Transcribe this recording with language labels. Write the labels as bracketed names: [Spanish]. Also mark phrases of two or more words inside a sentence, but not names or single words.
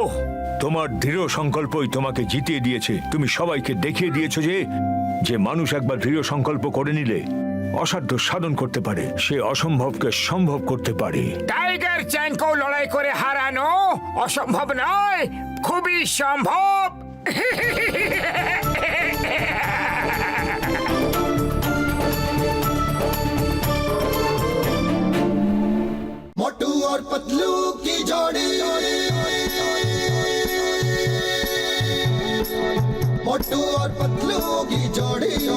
[Bangla] তোমার দৃঢ় সংকল্পই তোমাকে জিতিয়ে দিয়েছে তুমি সবাইকে দেখিয়ে দিয়েছো যে মানুষ একবার দৃঢ় সংকল্প করে নিলে অসাধ্য সাধন করতে পারে সে অসম্ভবকে সম্ভব করতে পারে টাইগার চ্যাংকেও লড়াই করে হারানো অসম্ভব নয় খুবই সম্ভব [Hindi] मोटू और पतलू की जोड़ी मोटू और पतलू की जोड़ी